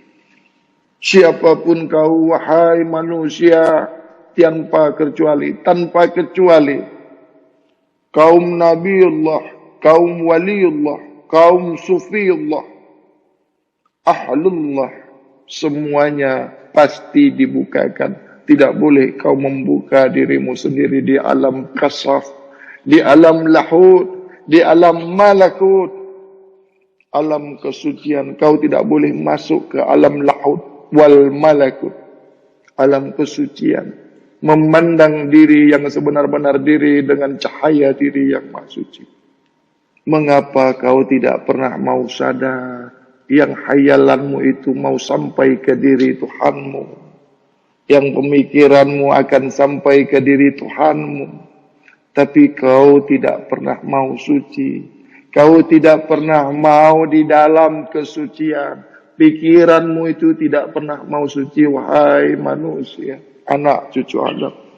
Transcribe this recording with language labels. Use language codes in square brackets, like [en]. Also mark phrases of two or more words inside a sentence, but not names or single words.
[id] Siapapun kau, wahai manusia, tanpa kecuali, kaum Nabiullah, kaum Waliullah, kaum Sufiullah, Ahlullah, semuanya pasti dibukakan. Tidak boleh kau membuka dirimu sendiri di alam kasaf, di alam lahut, di alam malakut, alam kesucian. Kau tidak boleh masuk ke alam [ar] لاهوت والملكوت, [id] alam kesucian. Memandang diri yang sebenar-benar diri dengan cahaya diri yang maha suci. Mengapa kau tidak pernah mau sadar yang hayalanmu itu mau sampai ke diri Tuhanmu, yang pemikiranmu akan sampai ke diri Tuhanmu, tapi kau tidak pernah mau suci, kau tidak pernah mau di dalam kesucian, pikiranmu itu tidak pernah mau suci, wahai manusia, anak cucu Adam.